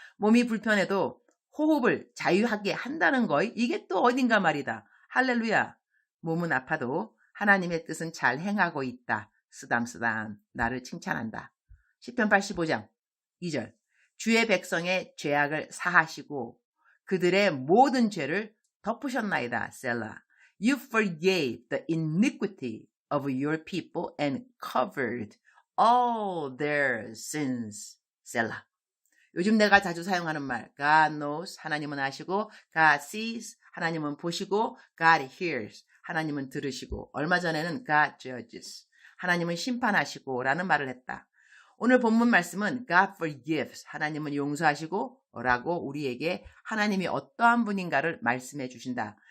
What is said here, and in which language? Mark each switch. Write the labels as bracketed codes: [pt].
[ko] 몸이 불편해도 호흡을 자유하게 한다는 거, 이게 또 어딘가 말이다. 할렐루야. 몸은 아파도 하나님의 뜻은 잘 행하고 있다. 쓰담쓰담 나를 칭찬한다. 시편 85장 2절. 주의 백성의 죄악을 사하시고 그들의 모든 죄를 덮으셨나이다. 셀라. [en] You forgave the iniquity of your people and covered all their sins. [ko] 셀라. 요즘 내가 자주 사용하는 말, [en] God knows, [ko] 하나님은 아시고, [en] God sees, [ko] 하나님은 보시고, [en] God hears, [ko] 하나님은 들으시고, 얼마 전에는 [en] God judges, [ko] 하나님은 심판하시고 라는 말을 했다. 오늘 본문 말씀은 [en] God forgives, [ko] 하나님은 용서하시고 라고 우리에게 하나님이 어떠한 분인가를 말씀해 주신다.